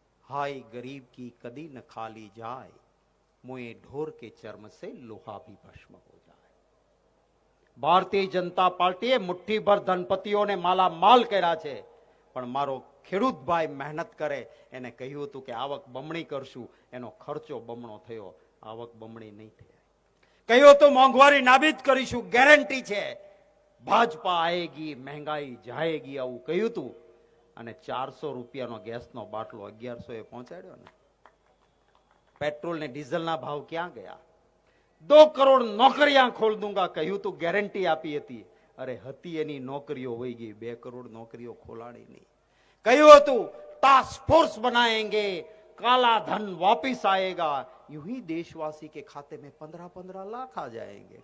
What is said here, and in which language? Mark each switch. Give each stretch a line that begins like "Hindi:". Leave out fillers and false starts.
Hindi: हाय गरीब की कदी न खाली जाए, मुए ढोर के चर्म से लोहा भी भस्म हो जाए.
Gujarati: ભારતીય જનતા પાર્ટીએ મુઠ્ઠીભર ધનપતિઓને માલા માલ કર્યા છે, પણ મારો ખેડૂત ભાઈ મહેનત કરે, એને કહ્યું હતું કે આવક બમણી કરશું, એનો ખર્ચો બમણો થયો, આવક બમણી નહીં થઈ. કહ્યું હતું મોંઘવારી નાબીદ કરીશું, ગેરંટી છે,
Hindi: ભાજપા આએગી મહેંગાઈ જાએગી,
Gujarati: આવું કહ્યું હતું. અને 400 રૂપિયાનો ગેસનો બાટલો 1100 પહોંચાડ્યો ને. પેટ્રોલ ને ડીઝલના ભાવ ક્યાં ગયા? 2 કરોડ નોકરીਆਂ
Hindi: ખોલ દૂંગા
Gujarati: કહ્યું તું, ગેરંટી આપી હતી. અરે હતી એની નોકરીઓ વહી ગઈ, 2 કરોડ નોકરીઓ ખોલાડી નહીં. કહ્યું હતું
Hindi: टास्क फोर्स बनाएंगे, काला धन वापिस आएगा, यूं ही देशवासी के खाते में 15-15 लाख आ जाएंगे.